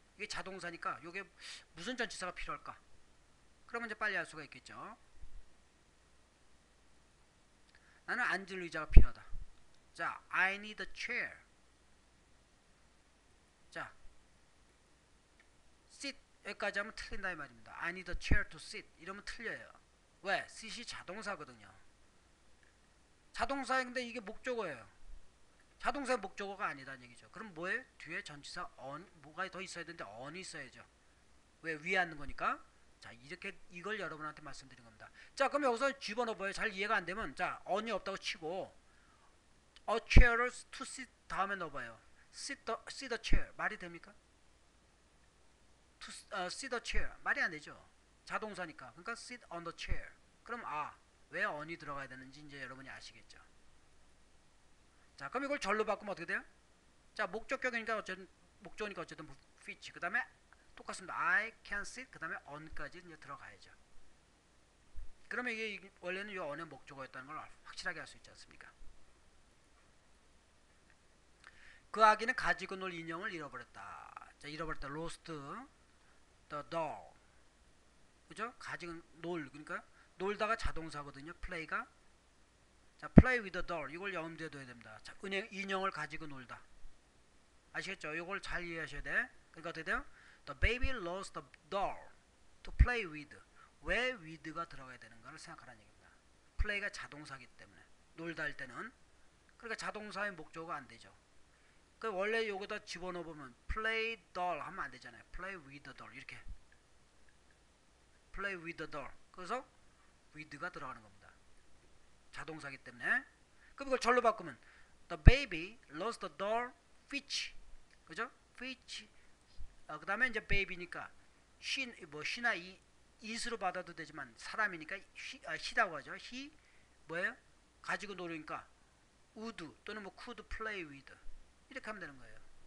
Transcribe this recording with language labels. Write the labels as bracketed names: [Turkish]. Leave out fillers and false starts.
[Korean] 이게 자동사니까 요게 무슨 전치사가 필요할까? 그러면 이제 빨리 알 수가 있겠죠. 나는 앉을 의자가 필요하다. [English] 자, I need a chair. [Korean] 자, sit 여기까지 하면 틀린다 이 말입니다. [English] I need a chair to sit [Korean] 이러면 틀려요. 왜? sit이 자동사거든요. 자동사인데 이게 목적어예요. 자동사의 목적어가 아니다는 얘기죠. 그럼 뭐예요? 뒤에 전치사 on 뭐가 더 있어야 되는데 on이 있어야죠. 왜? 위에 앉는 거니까. 자, 이렇게 이걸 여러분한테 말씀드린 겁니다. 자, 그럼 여기서 집어넣어봐요. 잘 이해가 안 되면 자, on이 없다고 치고 a chair을 to sit 다음에 넣어봐요. [English] sit the chair [Korean] 말이 됩니까? [English] to sit the chair 말이 안 되죠. [Korean] 자동사니까. [English] 그러니까 sit on the chair. [Korean] 그럼 왜 on이 들어가야 되는지 이제 여러분이 아시겠죠. 자, 그럼 이걸 절로 바꾸면 어떻게 돼요? 자, 목적격이니까 어쨌든 fit. [English] 그 다음에 똑같습니다. I can sit. [Korean] 그 다음에 on까지 이제 들어가야죠. 그러면 이게 원래는 이 on의 목적어였다는 걸 확실하게 알 수 있지 않습니까? 그 아기는 가지고 놀 인형을 잃어버렸다. 자, 잃어버렸다. [English] lost the doll. [Korean] 그죠? 가지고 그러니까 놀다가 자동사거든요. [English] play가. 자, play with the doll. [Korean] 이걸 염두에 둬야 됩니다. 자, 인형을 가지고 놀다. 아시겠죠? 이걸 잘 이해하셔야 돼. 그러니까 어떻게 돼요? [English] The baby lost the doll to play with. [Korean] 왜 with가 들어가야 되는가를 생각하라는 얘기입니다. play가 자동사기 때문에 놀다 할 때는 그러니까 자동사의 목적어가 안 되죠. 그 원래 여기다 집어넣어 보면 [English] play doll [Korean] 하면 안 되잖아요. [English] play with the doll 이렇게 play with the doll. [Korean] 그래서 with가 들어가는 겁니다. 자동사기 때문에. 그럼 이걸 절로 바꾸면 [English] the baby lost the doll which. [Korean] 그죠? which. 그 다음에 이제 baby니까 she나 it으로 받아도 되지만 사람이니까 he라고 하죠. he 뭐예요? 가지고 놀으니까 would 또는 뭐 [English] could play with [Korean] 이렇게 하면 되는 거예요.